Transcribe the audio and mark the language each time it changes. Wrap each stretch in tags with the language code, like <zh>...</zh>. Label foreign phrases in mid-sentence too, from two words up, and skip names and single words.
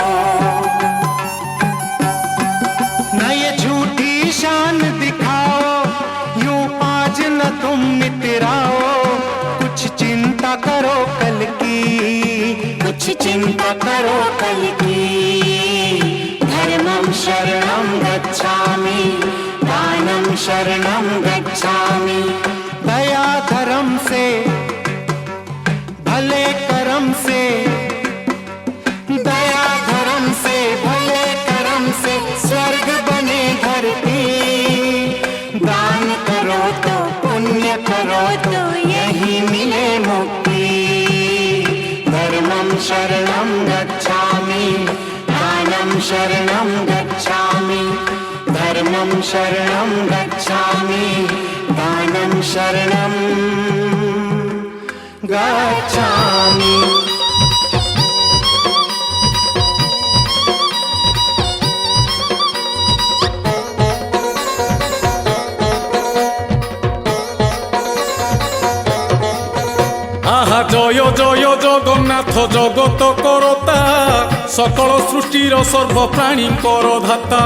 <hi>न ये झूठी शान दिखाओ, यूं आज न तुम मितराओ, कुछ चिंता करो कल की, कुछ चिंता करो कल की।</hi> <pi>धर्मं शरणं गच्छामि, दानं शरणं गच्छामि।</pi> <hi>दया धर्म से, भले कर्म से, दया धर्म से, भले कर्म से स्वर्ग बने धरती। दान करो तो पुण्य करो तो यही मिले मुक्ति।</hi> <pi>धर्मं शरणं गच्छामि, दानं शरणं गच्छामि। धर्मं शरणं गच्छामि, दानं शरणं गच्छामि।</pi> <or>ଆହା ଜୟ ଜୟ ଜଗନ୍ନାଥ ଜଗତ କର୍ତ୍ତା, ସକଳ ସୃଷ୍ଟିର ସର୍ବପ୍ରାଣୀଙ୍କର ଧାତା।</or>